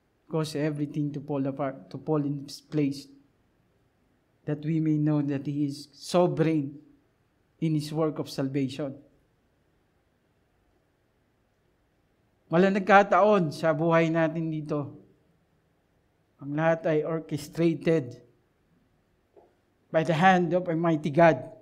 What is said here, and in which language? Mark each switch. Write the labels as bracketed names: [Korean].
[English] Cause everything to fall apart, to fall in its place. That we may know that He is sovereign in His work of salvation. [Filipino] Walang nagkataon sa buhay natin dito. Ang lahat ay [English] orchestrated by the hand of Almighty God.